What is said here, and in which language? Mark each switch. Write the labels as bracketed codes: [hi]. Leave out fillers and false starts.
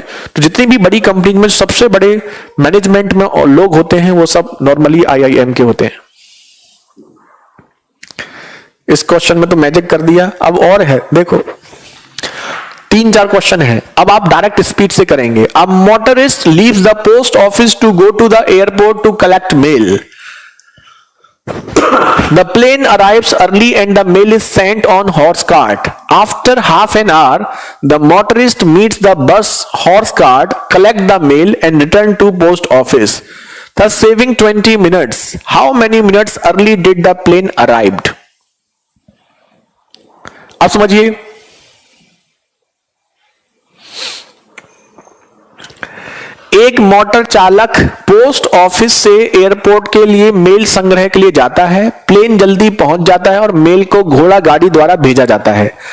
[hi] तो जितनी भी बड़ी कंपनी में सबसे बड़े मैनेजमेंट में लोग होते हैं वो सब नॉर्मली आईआईएम के होते हैं। इस क्वेश्चन में तो मैजिक कर दिया। अब और है, देखो 3-4 क्वेश्चन है, अब आप डायरेक्ट स्पीड से करेंगे। [en] अब motorist leaves the post office to go to the airport to collect mail. The plane arrives early and the mail is sent on horse cart. After half an hour, the motorist meets the bus horse cart, collect the mail and return to post office, thus saving 20 minutes. How many minutes early did the plane arrived? [hi] अब समझिए, एक motor चालक post office से airport के लिए mail संग्रह के लिए जाता है। प्लेन जल्दी पहुंच जाता है और मेल को घोड़ा गाड़ी द्वारा भेजा जाता है।